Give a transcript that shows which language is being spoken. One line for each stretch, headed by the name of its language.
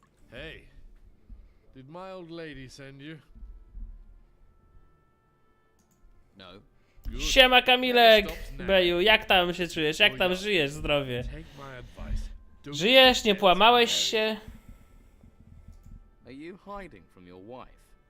English: Hey, did my old lady send you? No.
Polish: Siema Kamilek, Beju, jak tam się czujesz? Jak tam żyjesz, zdrowie? Żyjesz, nie połamałeś się?
English: Are you hiding from your wife?